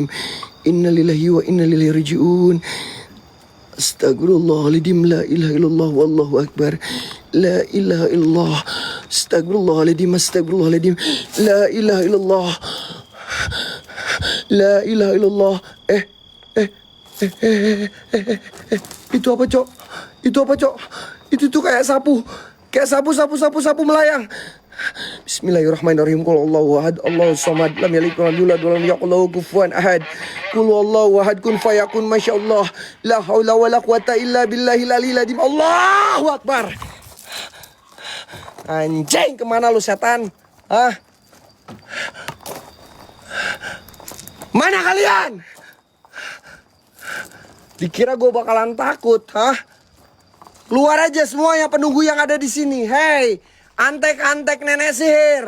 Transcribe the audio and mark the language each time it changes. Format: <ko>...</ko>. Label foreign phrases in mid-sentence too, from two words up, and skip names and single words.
<ar>إنا لله وإنا إليه راجعون. أستغفر الله العظيم. لا إله إلا الله والله أكبر. لا إله إلا الله. أستغفر الله العظيم. أستغفر الله العظيم. لا إله إلا الله. لا إله إلا الله.</ar> <id>Itu apa, Cok? Itu apa, Cok? Itu tuh kayak sapu. Kayak sapu melayang.</id> <ar>بسم الله الرحمن الرحيم. قل الله أحد، الله الصمد، لم يلد ولم يولد ولم يكن له كفوا أحد. قل الله أحد، كن فيكون، ما شاء الله. لا حول ولا قوة إلا بالله العلي العظيم. الله أكبر. Anjing,</ar> <id>kemana lu setan? Hah? Mana kalian? Dikira gue bakalan takut, hah? Keluar aja semuanya penunggu yang ada di sini. Hei, antek-antek nenek sihir.</id>